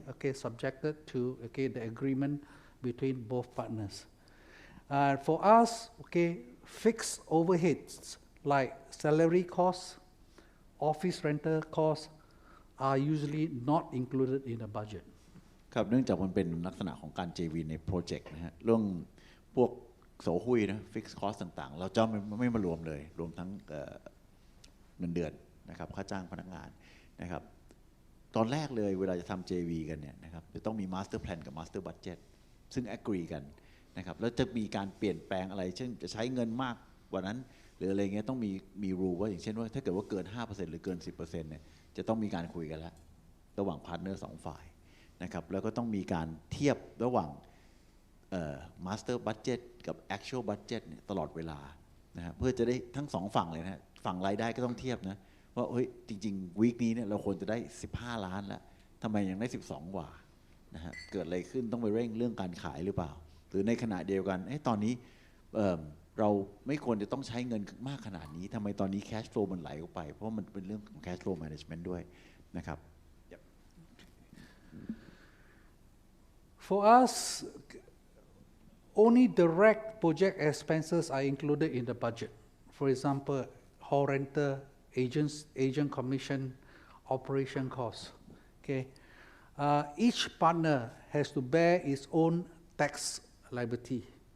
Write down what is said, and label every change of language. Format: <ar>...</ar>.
<en>Okay, subjected to the agreement between both partners. For us, okay, fixed overheads like salary costs, office rental costs are usually not included in the budget.</en> <th>ครับเนื่องจากมันเป็นลักษณะของการ JV ในโปรเจกต์นะฮะเรื่องพวกโสหุ้ยนะ fixed cost ต่างๆเราจะไม่มารวมเลยรวมทั้งเงินเดือนนะครับค่าจ้างพนักงานนะครับ ตอนแรกเลยเวลาจะทำ JV กันเนี่ยนะครับจะต้องมี master plan กับ master budget ซึ่ง agree กันนะครับแล้วจะมีการเปลี่ยนแปลงอะไรเช่นจะใช้เงินมากกว่านั้นหรืออะไรเงี้ยต้องมี rule ว่าอย่างเช่นว่าถ้าเกิดว่าเกิน 5% หรือเกิน 10% เนี่ยจะต้องมีการคุยกันแล้วระหว่างพาร์ทเนอร์2ฝ่ายนะครับแล้วก็ต้องมีการเทียบระหว่าง master budget กับ actual budget เนี่ยตลอดเวลานะฮะเพื่อจะได้ทั้ง2ฝั่งเลยนะฝั่งรายได้ก็ต้องเทียบนะว่าเฮ้ยจริงๆวีคนี้เนี่ยเราควรจะได้15 ล้านแล้วทำไมยังได้12 กว่านะฮะเกิดอะไรขึ้นต้องไปเร่งเรื่องการขายหรือเปล่าหรือในขณะเดียวกันตอนนี้เราไม่ควรจะต้องใช้เงินมากขนาดนี้ทำไมตอนนี้ cash flow มันไหลออกไปเพราะมันเป็นเรื่องของ cash flow management ด้วยนะครับ</th> <en>For us, only direct project expenses are included in the budget. For example, hall rental, agent commission, operation costs. Okay, each partner has to bear its own tax liability.</en>